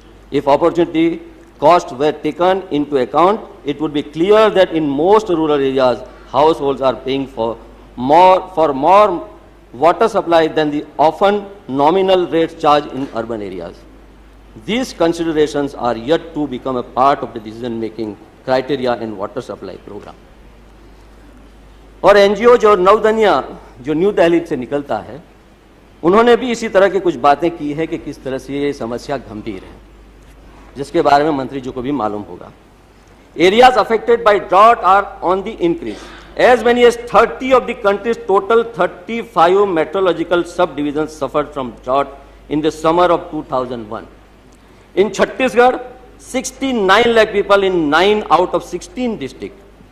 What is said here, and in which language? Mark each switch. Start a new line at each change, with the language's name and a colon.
English: If opportunity costs were taken into account, it would be clear that in most rural areas, households are paying for more water supply than the often nominal rates charged in urban areas. These considerations are yet to become a part of the decision-making criteria in water supply program.
Hindi: और NGO जो नवदनिया जो new Delhi से निकलता है, उन्होंने भी इसी तरह की कुछ बातें की है कि किस तरह से ये समस्या गंभीर है, जिसके बारे में मंत्री जी को भी मालूम होगा.
English: Areas affected by drought are on the increase. As many as 30 of the country's total 35 meteorological subdivisions suffered from drought in the summer of 2001. In Chhattisgarh, 69 lakh people in 9 out of 16 districts.